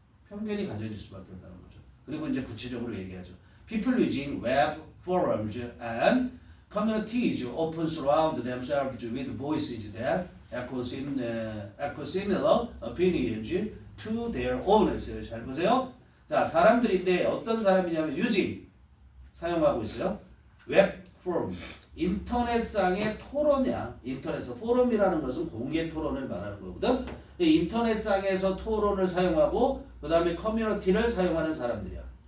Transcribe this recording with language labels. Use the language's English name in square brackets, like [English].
[Korean] 편견이 가져질 수밖에 없다는 거죠. 그리고 이제 구체적으로 얘기하죠. [English] People using web forums and communities often surround themselves with voices that echo similar opinions to their own. [Korean] 잘 보세요. 자, 사람들인데 어떤 사람이냐면 using 사용하고 있어요. 웹 포럼 인터넷상의 토론이야. 인터넷에서 포럼이라는 것은 공개 토론을 말하는 거거든. 인터넷상에서 토론을 사용하고 그 다음에 커뮤니티를 사용하는 사람들이야.